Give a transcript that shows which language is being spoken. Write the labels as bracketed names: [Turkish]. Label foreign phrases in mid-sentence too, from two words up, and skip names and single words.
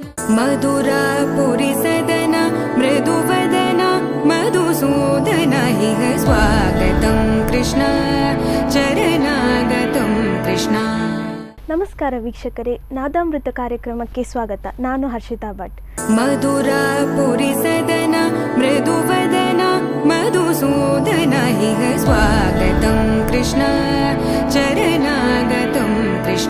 [Sanskrit] मधुरापुरिसदन मृदुवदन मधुसूदन इह स्वागतं कृष्ण चरणागतं कृष्ण. [Kannada] ನಮಸ್ಕಾರ ವೀಕ್ಷಕರೇ, ನಾದಾಮೃತ ಕಾರ್ಯಕ್ರಮಕ್ಕೆ ಸ್ವಾಗತ. ನಾನು ಹರ್ಷಿತಾ ಭಟ್. [Sanskrit] ಮಧುರಾಪುರಿಸದನ ಮೃದುವದನ ಮಧುಸೂದನ ಇಹ ಸ್ವಾಗತಂ ಕೃಷ್ಣ ಚರಣಾಗತಂ ಕೃಷ್ಣ.